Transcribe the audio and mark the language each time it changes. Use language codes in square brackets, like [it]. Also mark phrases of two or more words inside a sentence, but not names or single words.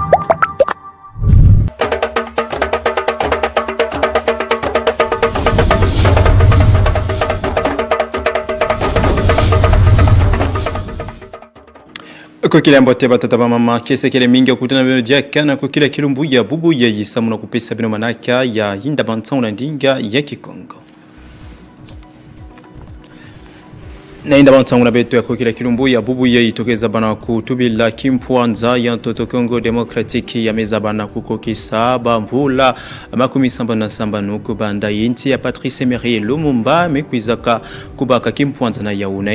[kg] Kwa kile ambote batata mama kese kile mingi okutana bino jakana kwa kila kilumbu ya bubu ya yisamuna kupesa bino manaka ya hinda bantsana ndinga ya Kikongo. Na inda bansanguna betu ya kukila kilumbu ya bubu ya itokeza bana kutubila kimpwanza ya Ntoto Congo Democratic ya meza bana kukokisa bamvula makumi samba na samba nuku banda yinti ya Patrice Emery Lumumba mekwizaka kubaka kimpwanza na yauna.